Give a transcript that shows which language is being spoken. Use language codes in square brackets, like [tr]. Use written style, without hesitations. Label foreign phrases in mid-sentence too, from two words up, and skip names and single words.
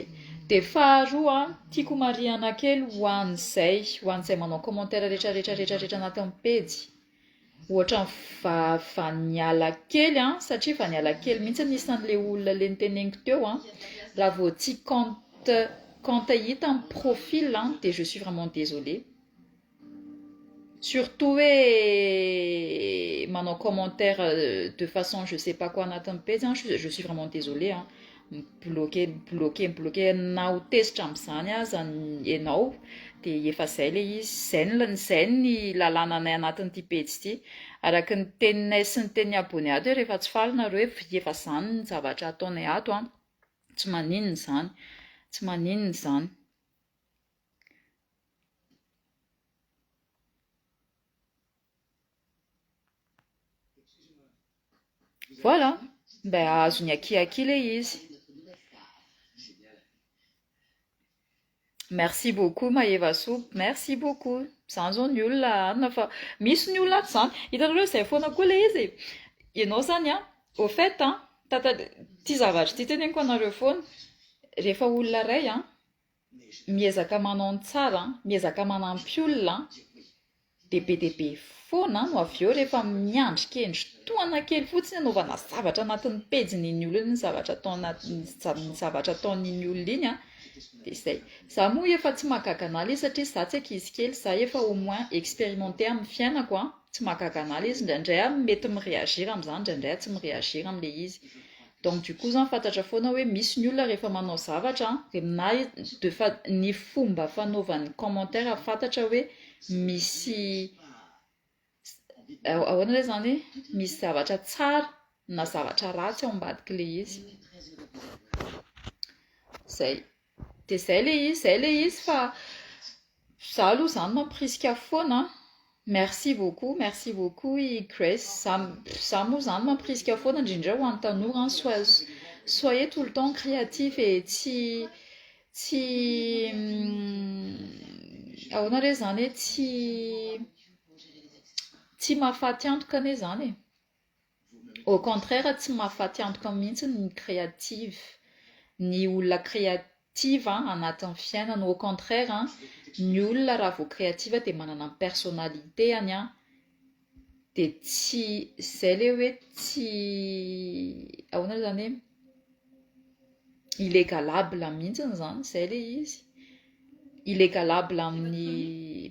[mg] De faharoa tiako mariana kely ho an'izay manao commentaire rehetrarehetra anatin'ny pejy, ohatra vaniala kely satria vaniala kely mihitsy nisan'le olona le niteneniko teo raha vao tsy compte hita amin'ny profil de [fr] je suis vraiment désolée. [mg] Surtout hoe manao commentaire [fr] de façon je sais pas quoi [mg] anatin'ny pejy [fr] je suis vraiment désolée [mg] bloqué na ho tesitra amin'izany aza ianao de efa zay le izy, zay ny lalànanay anatin'ity pejy ity, araka ny teninay sy ny tenin'ny abonné ato rehefa tsy faly nareo hoe efa zany ny zavatra ataonay ato tsy maninona zany. Voilà, azony aki le izy. [fr] Merci beaucoup Maeva Soup, merci beaucoup. [mg] Zany zao ny olona anona fa misy ny olona zany hitanareo izay foana koa le izy ianao zany [fr] au fait [mg] ty zavatra ty teneniko anareo foana rehefa olona ray miezaka manao ny tsara miezaka manampy olona de be foana no avy eo rehefa miandrikendry toana kely fotsiny anaovana zavatra anatin'ny pejin'iny olona ny zavatra ataon'iny olona iny de izay za moa efa tsy mahagaga an'ala izy satria za tsy ankizy kely za efa [fr] au moins expérimenté [mg] amin'ny fiainako tsy mahagaga an'ala izy indraindray mety miréagir amin'izany indraindray tsy miréagir amin'le izy [fr] donc du coup [mg] zany fantatra foana hoe misy ny olona rehefa manao zavatra ny fomba fanaovan'ny commentaire fantatra hoe misy ahoana le zany misy zavatra tsara na zavatra ratsy ao ambadika le izy zay de zay le izy fa za aloha zany mampirisika foana [fr] merci beaucoup [mg] i Grace za moa zany mampirisika foana indrindra ho an'ny tanora [fr] soyez tout le temps créatif [mg] et tsy ahoana re zany hoe tsy mahafaty antoka ane zany [fr] au contraire [mg] tsy mahafaty antoka mihitsy ny créative ny olona créative anatin'ny fiainana [fr] au contraire [mg] ny olona raha vao créative de manana ny personnalité de tsy zay le hoe tsy ahoana zany hoe illégalable mihitsiny zany zay le izy illégalable amin'ny